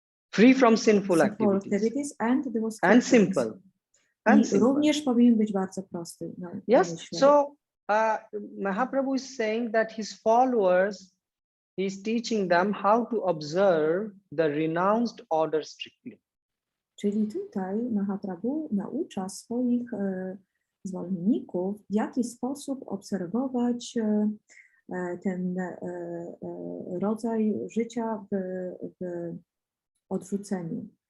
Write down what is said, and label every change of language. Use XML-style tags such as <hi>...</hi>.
<en>Free from sinful activities and simple.</en> <pl>I również powinien być bardzo prosty.</pl> <en>Yes, so Mahaprabhu is saying that his followers, he is teaching them how to observe the renounced order strictly.</en> <pl>Czyli tutaj Mahaprabhu naucza swoich zwolenników, w jaki sposób obserwować ten rodzaj życia w odrzuceniu.</pl>